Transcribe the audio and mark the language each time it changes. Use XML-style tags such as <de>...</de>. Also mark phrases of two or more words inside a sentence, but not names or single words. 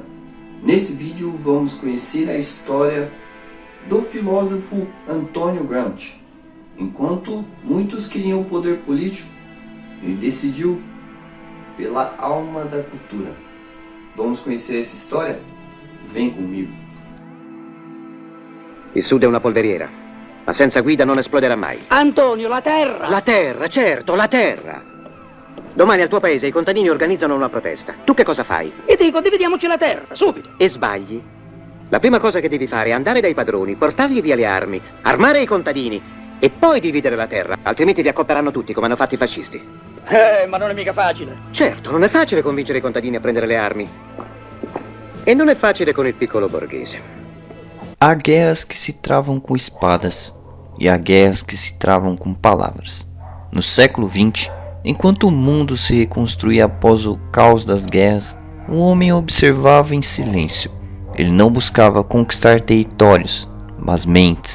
<pt>Nesse vídeo vamos conhecer a história do filósofo Antônio Gramsci. Enquanto muitos queriam o poder político, ele decidiu pela alma da cultura. Vamos conhecer essa história? Vem comigo.</pt> <it>Il sud è una polveriera, ma senza guida non esploderà mai. Antonio, la terra! La terra, certo, la terra! Domani al tuo paese i contadini organizzano una protesta. Tu che cosa fai? E dico, dividiamoci la terra, subito. E sbagli. La prima cosa che devi fare è andare dai padroni, portargli via le armi, armare i contadini e poi dividere la terra, altrimenti vi accopperanno tutti come hanno fatto i fascisti. Ma non è mica facile. Certo, non è facile convincere i contadini a prendere le armi. E non è facile con il piccolo borghese.</it> <pt>Há guerras que se travam com espadas e há guerras que se travam com palavras. No século XX, enquanto o mundo se reconstruía após o caos das guerras, o homem observava em silêncio. Ele não buscava conquistar territórios, mas mentes.</pt>